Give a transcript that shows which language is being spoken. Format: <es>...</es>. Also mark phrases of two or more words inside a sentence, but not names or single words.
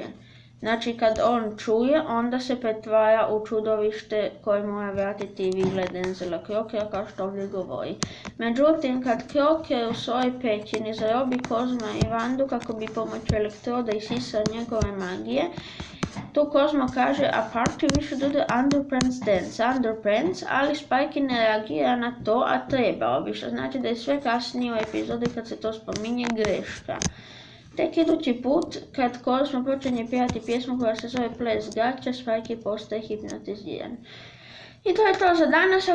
<hr>Znači kad on čuje, onda se pretvara u čudovište koje mora vratiti vile Denzela Crockera kao što ovdje govori. Međutim, kad Crocker u svojoj pećini zarobi Kozma i Vandu kako bi pomoću elektroda isisao njegove magije, tu Kozmo kaže,</hr> <en>a party we should do the underpants dance,</en> <hr>ali Spike ne reagira na to, a trebao bi, što znači da je sve kasnije u epizodi kad se to spominje greška. Tek idući put, kad Kozmo počinje pjevati pjesmu koja se zove Ples gaća, Spike postaje hipnotiziran. I to je to za danas.</hr>